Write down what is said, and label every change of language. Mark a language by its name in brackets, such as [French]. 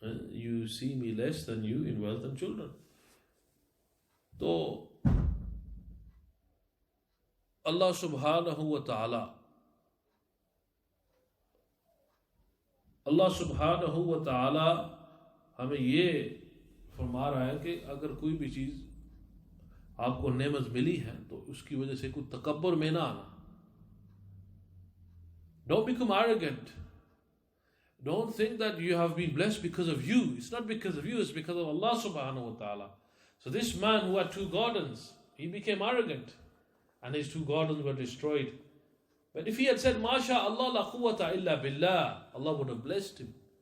[English] You see me less than you in wealth and children. [Hindi] So Allah subhanahu wa ta'ala हमें ये फरमा रहा है कि अगर कोई भी चीज़ आपको नेमत मिली है तो उसकी वजह से कोई तकब्बुर में ना आना. [English] Don't become arrogant. Don't think that you have been blessed because of you. It's not because of you, it's because of Allah subhanahu wa ta'ala. So this man who had 2 gardens, he became arrogant and his 2 gardens were destroyed. But if he had said, Masha Allah la quwwata illa billah, Allah would have blessed him.